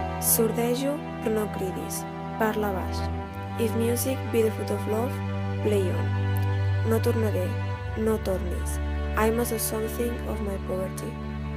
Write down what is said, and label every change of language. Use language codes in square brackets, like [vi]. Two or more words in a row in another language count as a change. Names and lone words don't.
[ca] Sordejo, però no cridis. Parla baix. [en] If music be the food of love, play on. [ca] No tornaré, no tornis. [en] I must have something of my poverty.